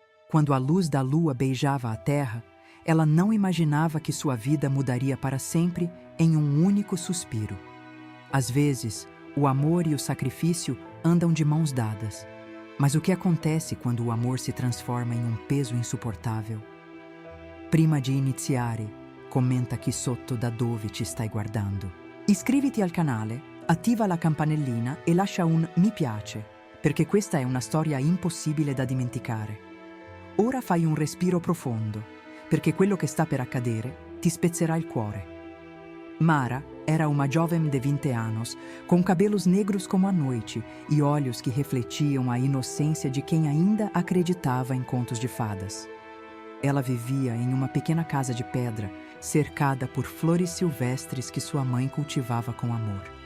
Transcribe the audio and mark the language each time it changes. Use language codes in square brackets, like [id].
[pt] Quando a luz da lua beijava a terra, ela não imaginava que sua vida mudaria para sempre em um único suspiro. Às vezes, o amor e o sacrifício andam de mãos dadas. Mas o que acontece quando o amor se transforma em um peso insuportável? [it] Prima di iniziare, commenta chi sotto da dove ci stai guardando. Iscriviti al canale, attiva la campanellina e lascia un mi piace, perché questa è una storia impossibile da dimenticare. Ora fai un respiro profondo, perché quello che sta per accadere ti spezzerà il cuore. [pt] Mara era uma jovem de 20 anos, com cabelos negros como a noite e olhos que refletiam a inocência de quem ainda acreditava em contos de fadas. Ela vivia em uma pequena casa de pedra, cercada por flores silvestres que sua mãe cultivava com amor.